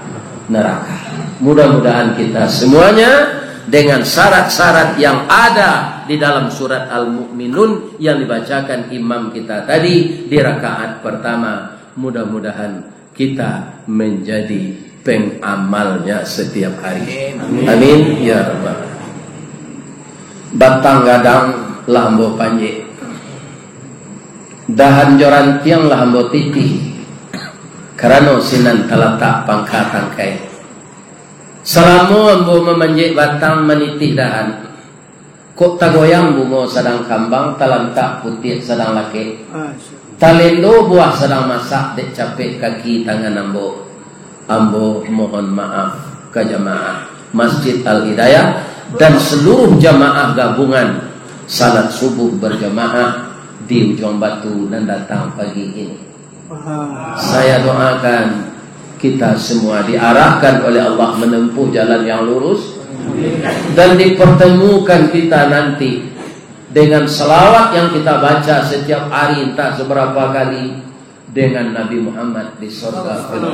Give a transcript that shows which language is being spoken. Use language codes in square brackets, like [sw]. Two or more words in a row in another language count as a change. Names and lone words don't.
[id] Mudah-mudahan kita semuanya dengan syarat-syarat yang ada di dalam surat Al-Mu'minun yang dibacakan imam kita tadi di rakaat pertama, mudah-mudahan kita menjadi pengamalnya setiap hari. [ar] آمين يا ربّ. [min] Batang gadang lambo panjang, dahan joran tiang lambo titi. Karena sinan talatak pangkat tangkai. Selama ambo memanjik batang meniti dahan. Kok tagoyang bungo sedang kambang, talantak putih sedang laki. Talendo buah sedang masak, dek capek kaki tangan ambo. [id] Ambo mohon maaf ke jamaah Masjid Al-Hidayah dan seluruh jamaah gabungan salat subuh berjamaah di Ujung Batu dan datang pagi ini. Saya doakan kita semua diarahkan oleh Allah menempuh jalan yang lurus dan dipertemukan kita nanti dengan selawat yang kita baca setiap hari entah seberapa kali dengan Nabi Muhammad di surga.